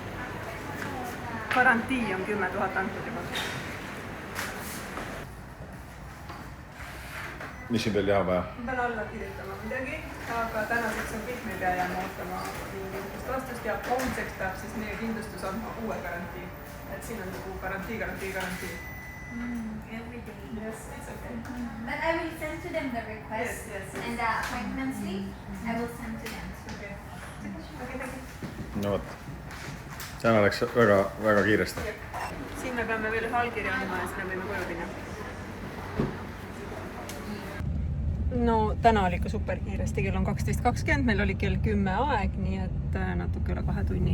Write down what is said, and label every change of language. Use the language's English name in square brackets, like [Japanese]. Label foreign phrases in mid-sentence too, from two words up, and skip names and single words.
[Estonian] Garantii on 10 000 antud juba. Mis siin veel teha vaja? Ma pean alla kirjutama midagi, aga tänaseks on kõik, meil jääme ootama kindlustust vastust ja homseks peab siis meie kindlustus andma uue garantii. et siin on nagu garantii. [English] Every day. Yes, it's okay. But I will send to them the request. Yes. And the appointment slip, I will send to them. [Estonian] no vot, täna läks väga kiiresti. Siin me peame veel ühe allkirja andma ja siis me võime koju minna. No täna oli ikka super kiiresti, kell on 12.20, meil oli kell 10 aeg, nii et natuke üle 2 tunni.